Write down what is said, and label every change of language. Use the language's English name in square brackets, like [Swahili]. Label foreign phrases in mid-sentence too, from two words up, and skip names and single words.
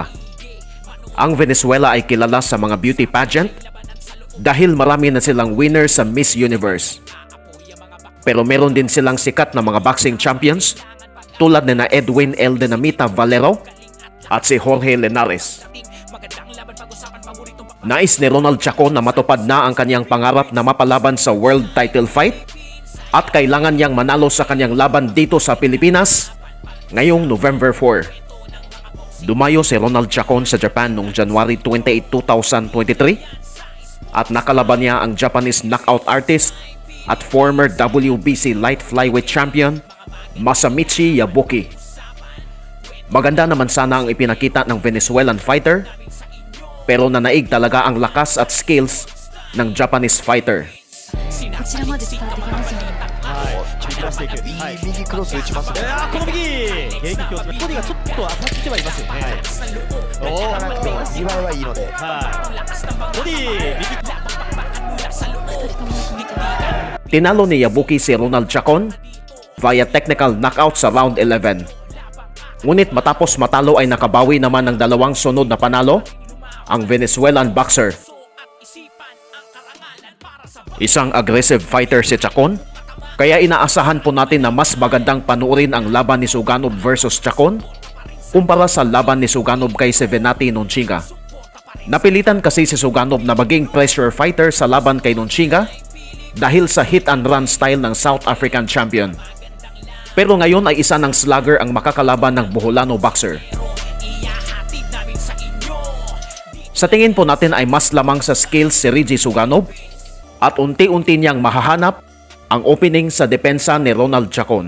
[Filipino] Ang Venezuela ay kilala sa mga [English] beauty pageant [Filipino] dahil marami na silang winner sa Miss Universe. Pero meron din silang sikat na mga [English] boxing champions [Filipino] tulad ni na Edwin El Dinamita Valero at si Jorge Linares. Nais ni Ronald Chacon na matupad na ang kanyang pangarap na mapalaban sa [English] world title fight [Filipino] at kailangan niyang manalo sa kanyang laban dito sa Pilipinas ngayong November 4. Dumayo si Ronald Chacon sa Japan noong January 28, 2023 at nakalaban niya ang [English] Japanese knockout artist [Filipino] at [English] former WBC light flyweight champion [Filipino] Masamichi Yabuki. Maganda naman sana ang ipinakita ng [English] Venezuelan fighter, [Filipino] pero nanaig talaga ang lakas at skills ng [English] Japanese fighter. [Japanese] こちらまで伝わってきますよね。切らしていく。右クロス打ちますね。この右迎撃をする。ボディがちょっと当たってはいますよね。おお、見栄えはいいので。ボディ右。 [Filipino] Tinalo ni Yabuki si Ronald Chacon via [English] technical knockout [Filipino] sa round 11. Ngunit matapos matalo ay nakabawi naman ng dalawang sunod na panalo ang Venezuelan boxer. Isang [English] aggressive fighter [Filipino] si Chacon, kaya inaasahan po natin na mas magandang panuorin ang laban ni Suganov versus Chacon kumpara sa laban ni Suganov kay Sevenati Nonchinga. Napilitan kasi si Suganov na maging [English] pressure fighter [Filipino] sa laban kay Nonchinga dahil sa [English] hit and run style [Filipino] ng [English] South African champion. [Filipino] Pero ngayon ay isa ng slugger ang makakalaban ng Boholano boxer. Sa tingin po natin ay mas lamang sa skills si Reggie Suganov at unti-unti niyang mahahanap ang opening sa depensa ni Ronald Chacon.